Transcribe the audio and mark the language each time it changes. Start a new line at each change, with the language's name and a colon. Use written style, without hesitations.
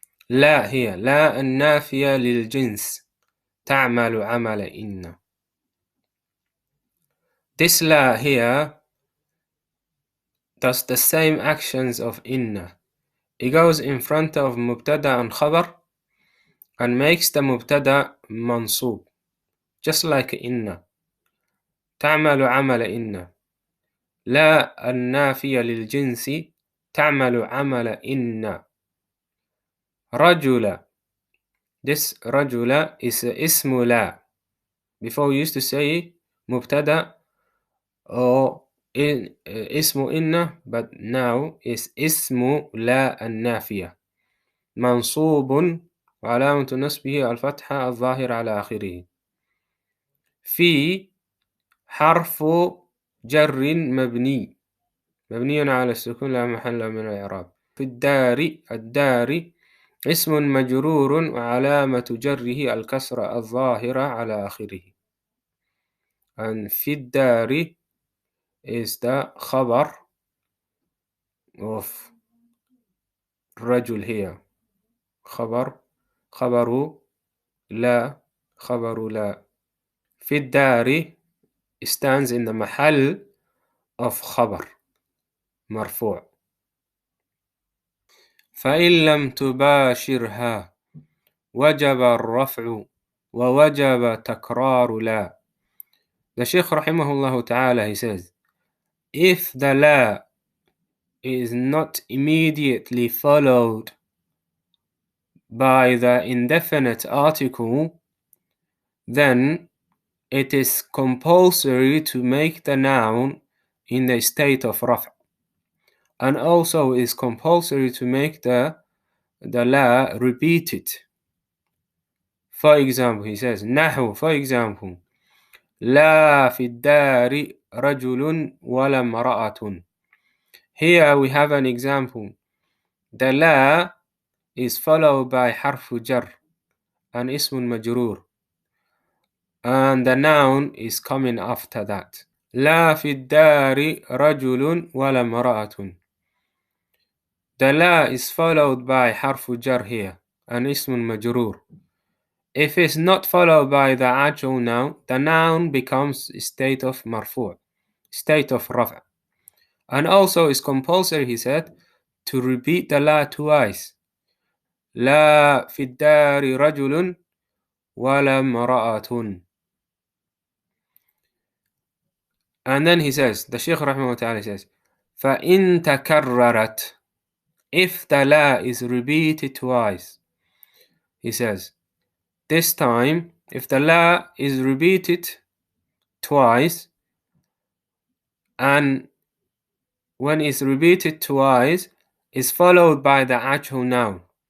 Arabic: لا هي لا النافية للجنس تعمل عمل إن.
English: This la here does the same actions of inna. It goes in front of mubtada and khabar and makes the mubtada mansub, just like inna.
Arabic: تعمل عمل إن. لا النافية للجنس تعمل عمل إن. رجل.
English: This
Arabic: رجل
English: is
Arabic: اسم لا.
English: Before we used to say mubtada or
Arabic: اسم إن,
English: but now is
Arabic: اسم لا النافية منصوب وعلامة نصبه الفتحة الظاهرة على آخره. في حرف جر مبني على السكون لا محل من الإعراب. في الدار. الدار اسم مجرور وعلامة جره الكسرة الظاهرة على آخره.
English: And
Arabic: في الدار
English: is the khabar of رجل here.
Arabic: خبر لا. خبر لا. في الدار
English: stands in the محل of خبر مرفوع.
Arabic: فإن لم تباشرها وجب الرفع ووجب تكرار لا.
English: The Shaykh rahimahullah ta'ala, he says, if the la is not immediately followed by the indefinite article, then it is compulsory to make the noun in the state of raf', and also is compulsory to make the la repeated. For example, he says, nahu, for example,
Arabic: لا في الدار رجل ولا امرأة.
English: Here we have an example. The la is followed by harfu jar and ismun majrur, and the noun is coming after that.
Arabic: لا في الدار رجل ولا امرأة.
English: The la is followed by harfu jar here and ismun majrur. If it's not followed by the actual noun, the noun becomes state of marfu', state of raf'. And also it's compulsory, he said, to repeat the la twice.
Arabic: لا في الدار رجل ولا امرأة.
English: And then he says, the Shaykh rahimahullah ta'ala says,
Arabic: فَإِن تَكَرَّرَتْ.
English: If the la is repeated twice, he says, this time, if the la is repeated twice, and when it's repeated twice, is followed by the actual noun.